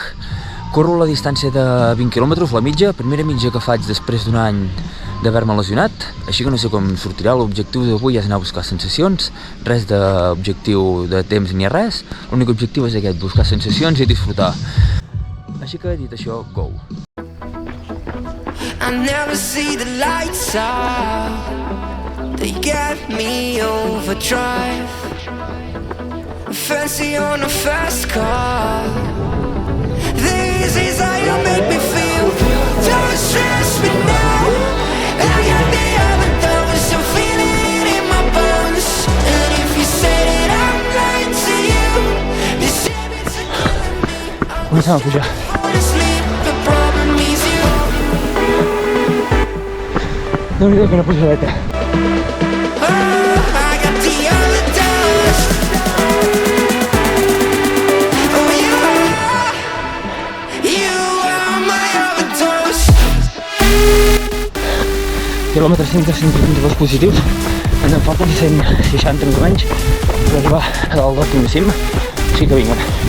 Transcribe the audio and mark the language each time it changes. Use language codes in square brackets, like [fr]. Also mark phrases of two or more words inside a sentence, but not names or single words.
[ca] Corro la distància de 20 quilòmetres, la mitja, primera mitja que faig després d'un any d'haver-me lesionat, així que no sé com sortirà. L'objectiu d'avui és anar a buscar sensacions, res d'objectiu de temps ni res, l'únic objectiu és aquest, buscar sensacions i disfrutar. Així que, dit això, go! [en] I never see the lights out. They get me overdrive. Fancy on a fast car. This is how you make me feel. Don't stress me now. I got the overdose. I'm feeling it in my bones. And if you say that I'm lying to you, this habit's a killing me. [ca] Comencem a pujar. [en] Honestly, the problem is you. [ca] Déu-n'hi-do, quina pujadeta. Quilòmetre 122 positius, ens en falten 160 més o menys per arribar a dalt del primer cim, així que vinga.